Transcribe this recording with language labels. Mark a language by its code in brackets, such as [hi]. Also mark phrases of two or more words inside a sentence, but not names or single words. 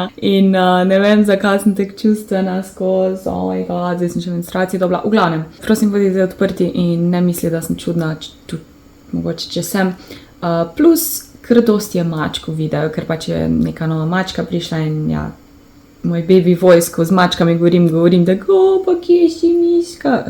[sl] In ne vem, zakaj sem tako čustvena skozi, [en] oh my god, [sl] zdaj sem še menstruacije dobila. V glavnem, prosim, bodite odprti in ne misli, da sem čudna, tudi mogoče, če sem. Plus, ker dosti je mačk v videu, ker pač je neka nova mačka prišla in ja, moj [en] baby voice, [sl] ko z mačkami govorim, da pa kje si miška?